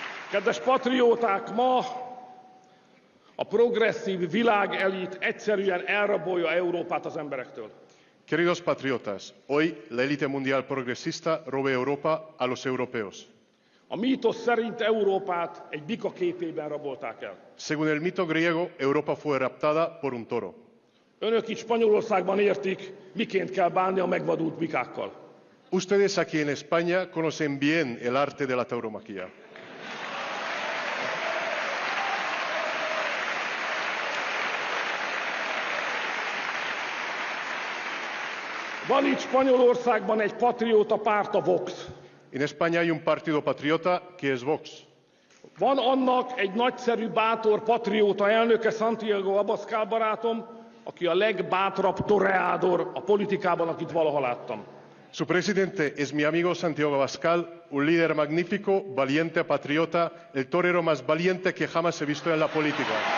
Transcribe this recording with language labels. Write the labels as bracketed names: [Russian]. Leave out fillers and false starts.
[Hungarian] Kedves patrióták, ma a progresszív világelit egyszerűen elrabolja Európát az emberektől. [Spanish] Queridos patriotas, hoy la élite mundial progresista roba Europa a los europeos. [Hungarian] A mítosz szerint Európát egy bika képében rabolták el. [Spanish] Según el mito griego, Europa fue raptada por un toro. [Hungarian] Önök itt Spanyolországban értik, miként kell bánni a megvadult bikákkal. [Spanish] Ustedes aquí en España conocen bien el arte de la tauromaquia. [Hungarian] Van itt Spanyolországban egy patrióta párt, a Vox. [Spanish] En España hay un partido patriota que es Vox. [Hungarian] Van annak egy nagyszerű, bátor patrióta elnöke, Santiago Abascal barátom, aki a legbátrabb toreador a politikában, akit valaha láttam. [Spanish] Su presidente es mi amigo Santiago Abascal, un líder magnífico, valiente, patriota, el torero más valiente que jamás he visto en la política.